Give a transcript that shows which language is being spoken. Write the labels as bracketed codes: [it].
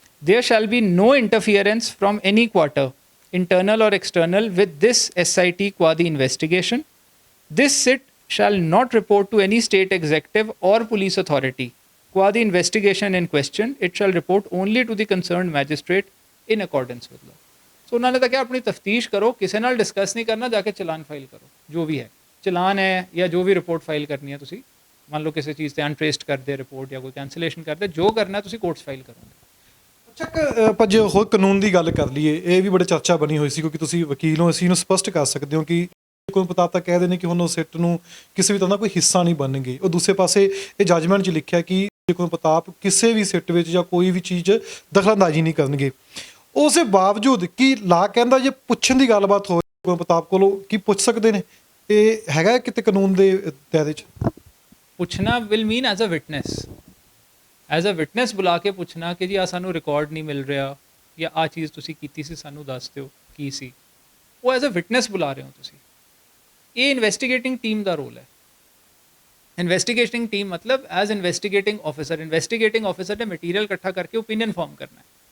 [en] There shall be no interference from any quarter, internal or external, with this SIT qua the investigation. This SIT shall not report to any state executive or police authority qua the investigation in question. It shall report only to the concerned magistrate in accordance with law. So [pa] ਉਹਨਾਂ ਨੇ ਤਾਂ ਕਿਹਾ ਆਪਣੀ ਤਫਤੀਸ਼ ਕਰੋ, ਕਿਸੇ ਨਾਲ discuss ਨਹੀਂ ਕਰਨਾ, ਜਾ ਕੇ ਚਲਾਨ ਫਾਈਲ ਕਰੋ। ਜੋ ਵੀ ਹੈ ਚਲਾਨ ਹੈ ਜਾਂ ਜੋ ਵੀ ਰਿਪੋਰਟ ਫਾਈਲ ਕਰਨੀ ਹੈ, ਤੁਸੀਂ ਮੰਨ ਲਓ ਕਿਸੇ ਚੀਜ਼ ਤੇ ਅਨਟ੍ਰੇਸਡ ਕਰਦੇ ਰਿਪੋਰਟ ਜਾਂ ਕੋਈ ਕੈਂਸਲੇਸ਼ਨ ਕਰਦੇ, ਜੋ ਕਰਨਾ ਤੁਸੀਂ ਕੋਰਟਸ ਫਾਈਲ ਕਰੋਗੇ। ਅੱਛਾ, ਆਪਾਂ ਜੇ ਹੋਰ ਕਾਨੂੰਨ ਦੀ ਗੱਲ ਕਰ ਲਈਏ, ਇਹ ਵੀ ਬੜੀ ਚਰਚਾ ਬਣੀ ਹੋਈ ਸੀ ਕਿਉਂਕਿ ਤੁਸੀਂ ਵਕੀਲ ਹੋ, ਅਸੀਂ ਇਹਨੂੰ ਸਪਸ਼ਟ ਕਰ ਸਕਦੇ ਹੋ ਕਿ ਕੋਈ ਪ੍ਰਤਾਪ ਤਾਂ ਕਹਿ ਨੇ ਕਿ ਹੁਣ ਉਹ ਸਿੱਟ ਨੂੰ ਕਿਸੇ ਵੀ ਤਰ੍ਹਾਂ ਦਾ ਕੋਈ ਹਿੱਸਾ ਨਹੀਂ ਬਣਨਗੇ। ਉਹ ਦੂਸਰੇ ਪਾਸੇ ਇਹ ਜੱਜਮੈਂਟ 'ਚ ਲਿਖਿਆ ਕਿ ਕੋਈ ਪ੍ਰਤਾਪ ਕਿਸੇ ਵੀ ਸਿੱਟ ਵਿੱਚ ਜਾਂ ਕੋਈ ਵੀ ਚੀਜ਼ ਦਖਲਅੰਦਾਜ਼ੀ ਨਹੀਂ ਕਰਨਗੇ। ਉਸ ਦੇ ਬਾਵਜੂਦ ਕਿ ਲਾ ਕਹਿੰਦਾ ਜੇ ਪੁੱਛਣ ਦੀ ਗੱਲਬਾਤ ਹੋਵੇ ਕੋਈ ਪ੍ਰਤਾਪ ਕੋਲੋਂ ਕੀ ਪੁੱਛ ਸਕਦੇ ਨੇ, ਇਹ ਹੈਗਾ ਕਿਤੇ ਕਾਨੂੰਨ ਦੇ ਦਾਇਰੇ 'ਚ? ਪੁੱਛਣਾ [en] will mean as a witness, as a witness [pa] ਬੁਲਾ ਕੇ ਪੁੱਛਣਾ ਕਿ ਜੀ ਆ ਸਾਨੂੰ ਰਿਕਾਰਡ ਨਹੀਂ ਮਿਲ ਰਿਹਾ ਜਾਂ ਆ ਚੀਜ਼ ਤੁਸੀਂ ਕੀਤੀ ਸੀ ਸਾਨੂੰ ਦੱਸ ਦਿਓ ਕੀ ਸੀ, ਉਹ ਐਜ਼ ਅ ਵਿਟਨੈਸ ਬੁਲਾ ਰਹੇ ਹੋ ਤੁਸੀਂ। ਇਹ ਇਨਵੈਸਟੀਗੇਟਿੰਗ ਟੀਮ ਦਾ ਰੋਲ ਹੈ। ਇਨਵੈਸਟੀਗੇਟਿੰਗ ਟੀਮ ਮਤਲਬ [en] as investigating officer [pa] ਨੇ ਮਟੀਰੀਅਲ ਇਕੱਠਾ ਕਰਕੇ ਓਪੀਨੀਅਨ ਫਾਰਮ ਕਰਨਾ ਹੈ।